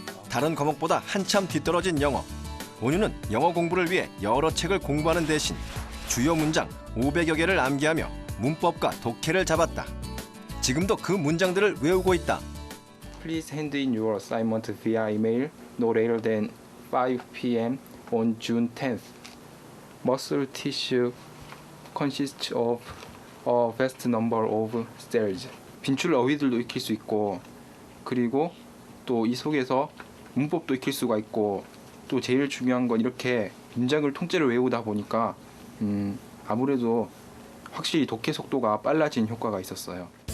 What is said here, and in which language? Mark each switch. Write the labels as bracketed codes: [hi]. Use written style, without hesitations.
[ko] 다른 과목보다 한참 뒤떨어진 영어. 온유는 영어 공부를 위해 여러 책을 공부하는 대신 주요 문장 500여 개를 암기하며 문법과 독해를 잡았다. 지금도 그 문장들을 외우고 있다. [en] Please hand in your assignment via email no later than 5 p.m. on June 10th. Muscle tissue consists of a vast number of cells. [ko] 빈출 어휘들도 익힐 수 있고 그리고 또 이 속에서 문법도 익힐 수가 있고 또 제일 중요한 건 이렇게 문장을 통째로 외우다 보니까 아무래도 확실히 독해 속도가 빨라진 효과가 있었어요.